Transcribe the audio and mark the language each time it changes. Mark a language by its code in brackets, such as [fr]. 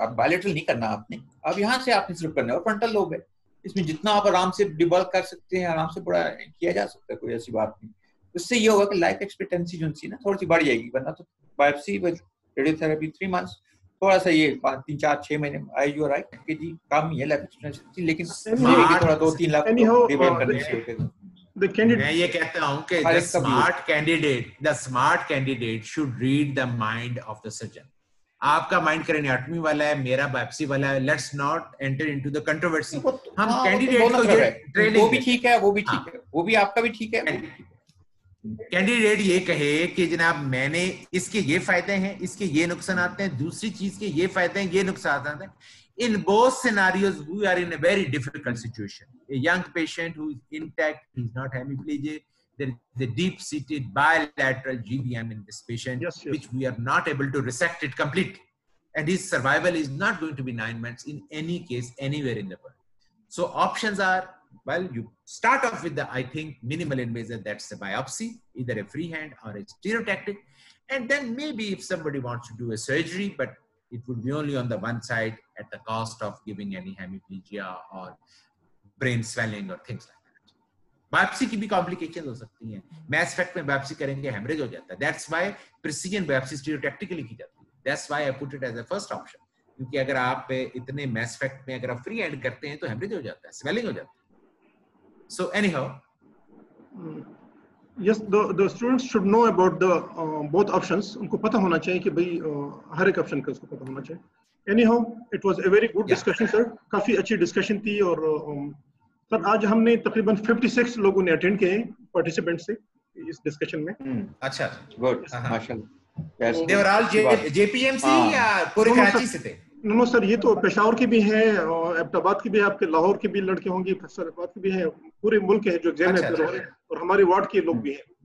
[hi] आप बायलैटरल नहीं करना आपने, अब यहाँ से आपने सिर्फ करना है. और फ्रंटल लोब है, इसमें जितना आप आराम से डिबल्क कर सकते हैं आराम से बड़ा किया जा सकता है, कोई ऐसी बात नहीं. उससे ये होगा कि लाइफ एक्सपेक्टेंसी जो सी ना थोड़ी सी बढ़ जाएगी. वरना तो बायोप्सी विद रेडियोथेरेपी 3 मंथ्स थोड़ा सा ये 5-3-4-6 महीने आई यू राइट कि जी काम ही है लाइफ एक्सपेक्टेंसी, लेकिन थोड़ा 2-3 लाख डिबल्क करने से होगा. मैं ये कहता हूँ कि [en] the smart candidate should read the mind of the surgeon. [hi] आपका माइंड क्रेनियोटमी वाला है, मेरा बायोप्सी वाला है. [en] Let's not enter into the controversy. [hi] हम कैंडिडेट को ये ट्रेनिंग वो भी ठीक है, वो भी ठीक है, वो भी आपका भी ठीक है. कैंडिडेट ये कहे कि जनाब मैंने इसके ये फायदे हैं, इसके ये नुकसान आते हैं, दूसरी चीज के ये फायदे हैं, ये नुकसान आते हैं. [en] In both scenarios, we are in a very difficult situation. A young patient who is intact, he's not hemiplegic. There is a deep-seated bilateral GBM in this patient, which we are not able to resect it completely. And his survival is not going to be 9 months in any case, anywhere in the world. So options are, well, you start off with the, I think, minimal invasive, that's the biopsy, either a freehand or a stereotactic. And then maybe if somebody wants to do a surgery, but it would be only on the one side at the cost of giving any hemiplegia or brain swelling or things like that. [hi] Biopsy की भी complications हो सकती हैं. Mass spec में biopsy करेंगे hemorrhage हो जाता है. [en] That's why precision biopsy stereotactically [hi] की जाती है. [en] That's why I put it as a first option. [hi] क्योंकि अगर आप इतने mass spec में अगर आप free hand करते हैं तो hemorrhage हो जाता है, swelling हो जाता है. [en] So anyhow. Yes, the students should know about the both options. [hi] उनको पता होना चाहिए कि भाई हर एक ऑप्शन का उसको पता होना चाहिए. [en] Anyhow, it was a very good discussion, sir. [hi] काफी अच्छी डिस्कशन थी. और सर आज हमने तकरीबन 56 लोगों ने अटेंड किए पार्टिसिपेंट से इस डिस्कशन में. अच्छा, गुड, माशाल्लाह. [en] They were all [hi] JPMC या पूरे कराची से थे? नो सर, ये तो पेशावर की भी है, एबटाबाद की भी है, आपके लाहौर की भी लड़के होंगे, फैसलाबाद की भी है, पूरे मुल्क के हैं जो एग्जाम में हो रहे हैं, और हमारे वार्ड के लोग भी हैं.